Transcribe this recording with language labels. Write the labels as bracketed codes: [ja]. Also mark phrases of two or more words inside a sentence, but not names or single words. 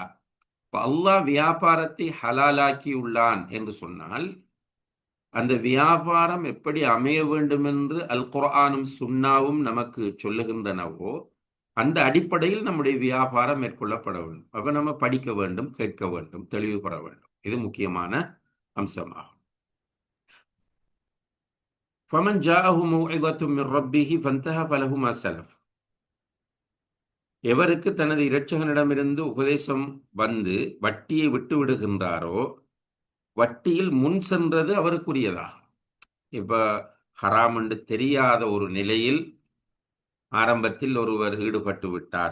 [ta] அல்லாஹ் வியாபாரத்தை ஹலாலாக்கி உள்ளான் என்று சொன்னால் அந்த வியாபாரம் எப்படி அமைய வேண்டும் என்று அல் குர்ஆனும் சுன்னாவும் நமக்கு சொல்லுகின்றனவோ அந்த அடிப்படையில் நம்முடைய வியாபாரம் மேற்கொள்ளப்பட வேண்டும். அப்ப நம்ம படிக்க வேண்டும், கேட்க வேண்டும், தெளிவு பெற வேண்டும். இது முக்கியமான அம்சமாகும். [ar] فَمَنْ جَاءَهُ مَوْعِظَةٌ مِّن رَّبِّهِ فَانْتَهَى فَلَهُ مَا سَلَفَ. [ta] எவருக்கு தனது இரட்சகனிடமிருந்து உபதேசம் வந்து வட்டியை விட்டு விடுகின்றாரோ வட்டியில் முன் சென்றது அவருக்குரியதாகும். இப்ப ஹராம் என்று தெரியாத ஒரு நிலையில் ஆரம்பத்தில் ஒருவர் ஈடுபட்டு விட்டார்.